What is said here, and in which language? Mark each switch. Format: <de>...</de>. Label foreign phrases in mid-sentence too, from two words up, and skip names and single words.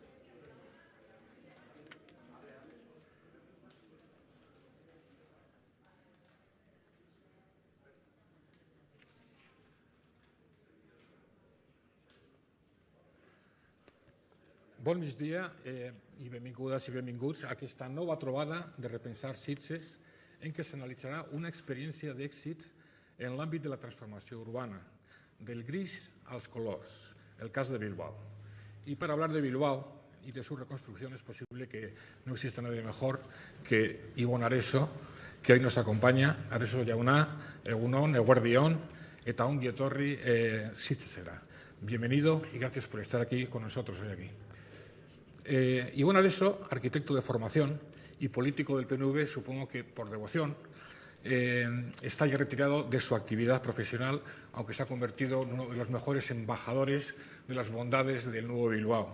<ca>Bon migdia i benvingudes i benvinguts a aquesta nova trobada de Repensar Sitges en què s'analitzarà una experiència d'èxit en l'àmbit de la transformació urbana, del gris als colors, el cas de Bilbao.</ca> <es>Y para hablar de Bilbao y de su reconstrucción es posible que no exista nadie mejor que Ibon Areso, que hoy nos acompaña.</es> <eu>Areso jauna, egunon, eguerdion, eta ongi etorri Sitgesera.</eu> <es>Bienvenido y gracias por estar aquí con nosotros hoy aquí. Ibon Areso, arquitecto de formación y político del PNV, supongo que por devoción, está ya retirado de su actividad profesional, aunque se ha convertido en uno de los mejores embajadores de las bondades del nuevo Bilbao.</es>